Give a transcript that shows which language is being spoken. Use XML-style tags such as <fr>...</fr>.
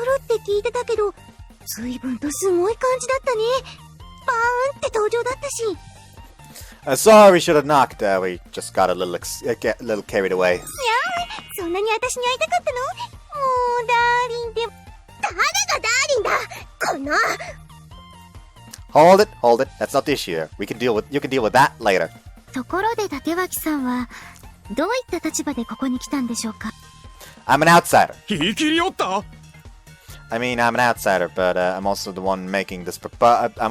<ja>来るって聞いてたけど、随分とすごい感じだったね。バーンって登場だったし。</ja> <en>Sorry, we should have knocked. We just got a little carried away.</en> <ja>そんなに私に会いたかったの？もう、ダーリンで。誰がダーリンだ！この…</ja> <en>Hold it. That's not the issue here. You can deal with that later.</en> <ja>ところで、立脇さんは、どういった立場でここに来たんでしょうか？</ja> <en>I'm an outsider.</en> <ja>言い切りおった</ja> <en>I mean, I'm an outsider, but I'm also the one making this proposal.</en>